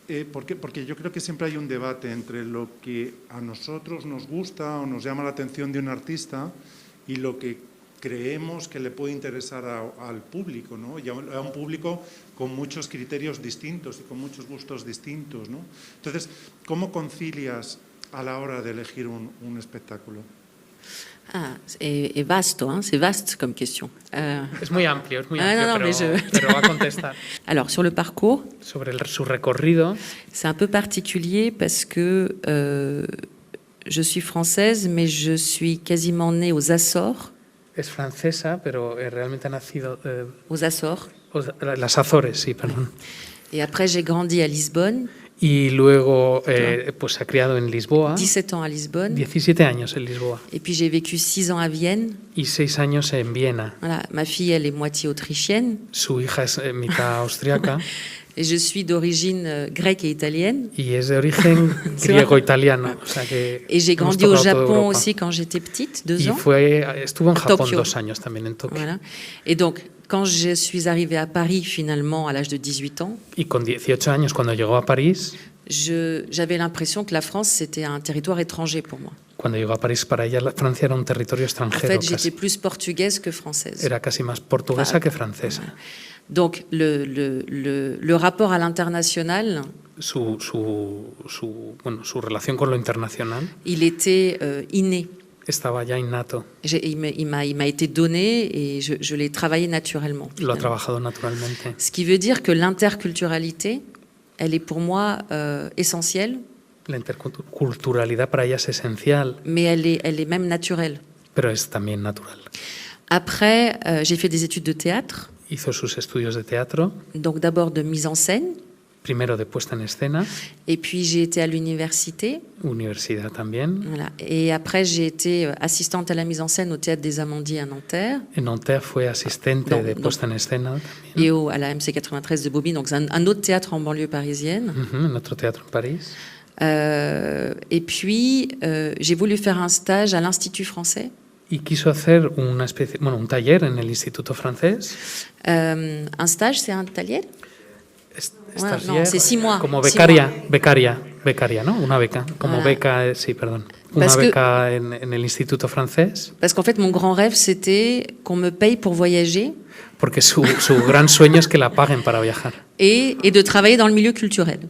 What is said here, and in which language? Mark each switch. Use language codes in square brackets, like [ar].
[es] Porque yo creo que siempre hay un debate entre lo que a nosotros nos gusta o nos llama la atención de un artista y lo que creemos que le puede interesar al público, ¿no? Y a un público con muchos criterios distintos y con muchos gustos distintos, ¿no? Entonces, ¿cómo concilias a la hora de elegir un espectáculo? [fr] C'est vaste, hein, c'est vaste comme question. [es] Es muy amplio, [fr] non, [es] pero va a contestar. [fr] Alors, sur le parcours, [es] Sobre su recorrido, [fr] c'est un peu particulier parce que je suis française, mais je suis quasiment née aux Açores. [es] es francesa, pero realmente ha nacido... [fr] Aux Açores. [es] Las Azores, sí, perdón. [fr] Et après, j'ai grandi à Lisbonne. [es] Y luego pues se ha criado en Lisboa. [fr] 17 ans à Lisbonne. [es] 17 años en Lisboa. [fr] Et puis j'ai vécu 6 ans à Vienne. [es] Y 6 años en Viena. [fr] Voilà, ma fille, elle est moitié autrichienne. [es] Su hija es mitad austriaca. [fr] Et je suis d'origine grecque et italienne. [es] Y es de origen griego-italiano. O sea que [fr] et j'ai grandi au Japon aussi quand j'étais petite, 2 ans. [es] Estuvo en Japón Tokyo. 2 años también en Tokio. [fr] Voilà. Et donc, quand je suis arrivée à Paris, finalement, à l'âge de 18 ans, [es] Y con 18 años, cuando llegó a París, [fr] j'avais l'impression que la France, c'était un territoire étranger pour moi. [es] cuando llegó a París, para ella Francia era un territorio [fr] En [es] extranjero. [fr] fait, j'étais plus portugaise que française. [es] Era casi más portuguesa que francesa. [fr] Donc, le rapport à l'international, [es] Su relación con lo internacional [fr] il était inné. [es] estaba ya innato. [fr] Il m'a été donné et je l'ai travaillé naturellement. [es] Lo ha trabajado naturalmente. [fr] Ce qui veut dire que l'interculturalité, elle est pour moi essentielle. [es] La interculturalidad para ella es esencial, [fr] Mais elle est même naturelle. [es] pero es también natural. [fr] Après, j'ai fait des études de théâtre, [es] Hizo sus estudios de teatro, [fr] donc d'abord de mise en scène, [es] primero de puesta en escena, [fr] et puis j'ai été à l'université, [es] universidad también. [fr] voilà. Et après j'ai été assistante à la mise en scène au Théâtre des Amandiers à Nanterre [es] En Nanterre fue asistente No, de no. puesta en escena también. [fr] et à la MC93 de Bobigny, donc un autre théâtre en banlieue parisienne. [es] En otro teatro en París. [fr] Et puis, j'ai voulu faire un stage à l'Institut français. [es] Y quiso hacer un taller en el Instituto Francés. [fr] Un stage, c'est un taller? Stagiaire, non, c'est 6 mois. [es] Como [fr] 6 [es] becaria, [fr] mois. [es] becaria, ¿no? Una beca. Como [fr] Voilà. [es] beca, sí, perdón. Una [fr] Parce [es] beca en el Instituto Francés. [fr] Parce qu'en fait, mon grand rêve, c'était qu'on me paye pour voyager. [es] Porque su gran sueño es que la paguen para viajar. [fr] Et de travailler dans le milieu culturel.